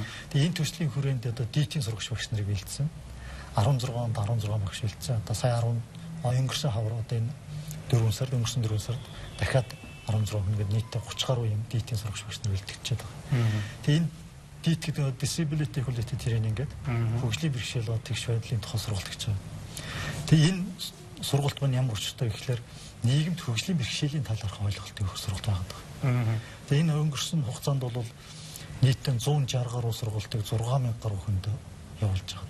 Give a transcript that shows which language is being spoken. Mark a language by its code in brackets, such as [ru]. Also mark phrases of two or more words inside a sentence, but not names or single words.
[mn] Тэгээ энэ төслийн хүрээнд одоо дийдийн сурагч багш нарыг бэлдсэн. 16 багш бэлдсэн. Одоо сая 10 өнгөрсөн хавар одоо энэ 4 сард дахиад 16 хүн гээд нийтдээ 30 гаруй юм дийдийн сурагч багш нар бэлтгэж байгаа. Тэгээ энэ дийд гэдэг нь [en] disability equality training [mn] гэдэг хөгжлийн бэрхшээл ба тэгш байдлын тухай сургалт гэж байна. Тэгээ энэ сургалт маань ямар учиртай гэхээр нийгэмд хөгжлийн бэрхшээлийн талаарх ойлголтыг өгөх сургалт байгаа. Тэгээ энэ өнгөрсөн хугацаанд бол нийтдээ 160 гаруй сургалтыг 6000 гаруй хүнд явуулж байгаа.